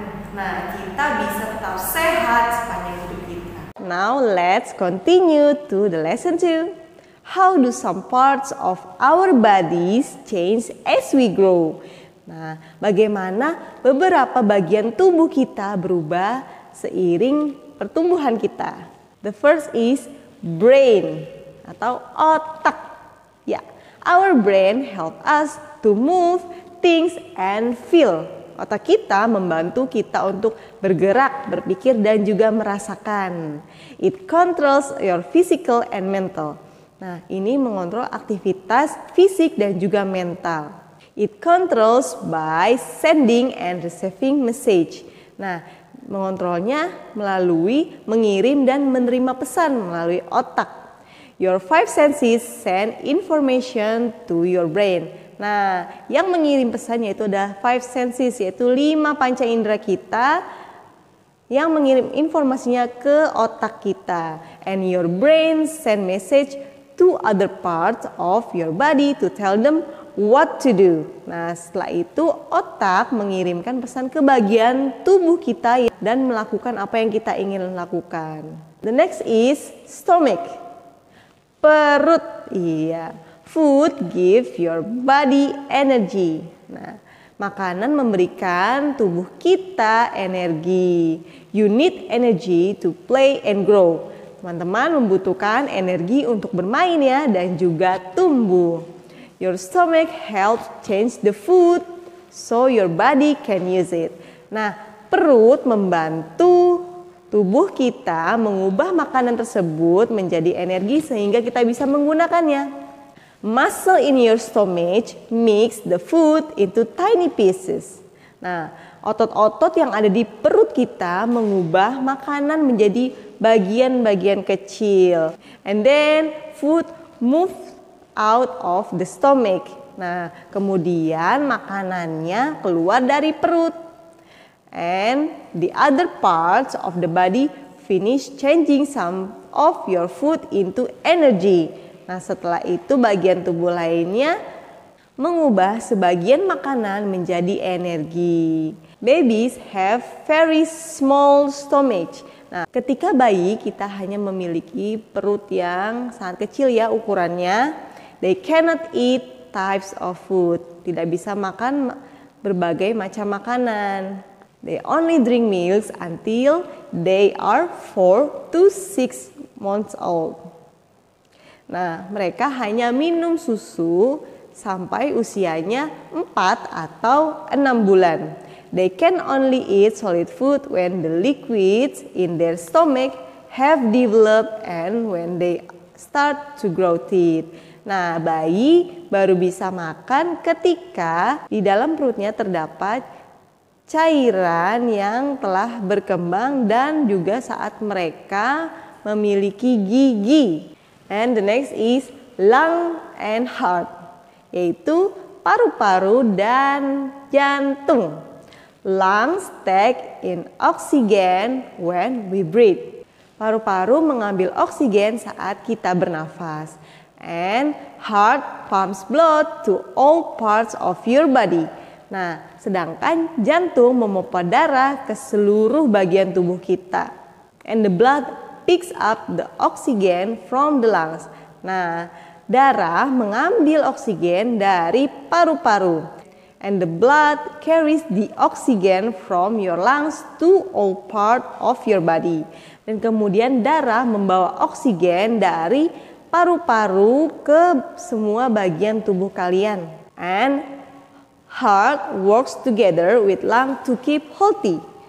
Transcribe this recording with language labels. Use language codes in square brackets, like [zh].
[id] Nah, kita bisa tetap sehat sepanjang hidup kita. [en] Now let's continue to the lesson 2. How do some parts of our bodies change as we grow? [id] Nah, bagaimana beberapa bagian tubuh kita berubah seiring pertumbuhan kita. [en] The first is brain [id] atau otak. [en] Ya, our brain help us to move, think, and feel. [id] Otak kita membantu kita untuk bergerak, berpikir, dan juga merasakan. [en] It controls your physical and mental. [id] Nah, ini mengontrol aktivitas fisik dan juga mental. [en] It controls by sending and receiving message. [id] Nah, mengontrolnya melalui mengirim dan menerima pesan melalui otak. [en] Your 5 senses send information to your brain. [id] Nah, yang mengirim pesan yaitu ada 5 senses, yaitu 5 panca indera kita yang mengirim informasinya ke otak kita. [en] And your brain send message to other parts of your body to tell them what to do. [id] Nah, setelah itu otak mengirimkan pesan ke bagian tubuh kita dan melakukan apa yang kita ingin lakukan. [en] The next is stomach. [id] Perut. Iya. [en] Food give your body energy. [id] Nah, makanan memberikan tubuh kita energi. [en] You need energy to play and grow. [id] Teman-teman membutuhkan energi untuk bermain ya dan juga tumbuh. [en] Your stomach helps change the food so your body can use it. [id] Nah, perut membantu tubuh kita mengubah makanan tersebut menjadi energi sehingga kita bisa menggunakannya. [en] Muscle in your stomach makes the food into tiny pieces. [id] Nah, otot-otot yang ada di perut kita mengubah makanan menjadi bagian-bagian kecil. [en] And then food moves out of the stomach. [id] Nah, kemudian makanannya keluar dari perut. [en] And the other parts of the body finish changing some of your food into energy. [id] Nah, setelah itu bagian tubuh lainnya mengubah sebagian makanan menjadi energi. [en] Babies have very small stomach. [id] Nah, ketika bayi kita hanya memiliki perut yang sangat kecil ya ukurannya. [en] They cannot eat types of food. [id] Tidak bisa makan berbagai macam makanan. [en] They only drink milk until they are 4 to 6 months old. [id] Nah, mereka hanya minum susu sampai usianya 4 atau 6 bulan. [en] They can only eat solid food when the liquids in their stomach have developed and when they start to grow teeth. [id] Nah, bayi baru bisa makan ketika di dalam perutnya terdapat cairan yang telah berkembang dan juga saat mereka memiliki gigi. [en] And the next is lung and heart, [id] yaitu paru-paru dan jantung. [en] Lungs take in oxygen when we breathe. [id] Paru-paru mengambil oksigen saat kita bernafas. [en] And heart pumps blood to all parts of your body. [id] Nah, sedangkan jantung memompa darah ke seluruh bagian tubuh kita. [en] And the blood picks up the oxygen from the lungs. [id] Nah, darah mengambil oksigen dari paru-paru. [en] And the blood carries the oxygen from your lungs to all part of your body. [id] Dan kemudian darah membawa oksigen dari paru-paru ke semua bagian tubuh kalian. [en] And heart works together with lung to keep healthy.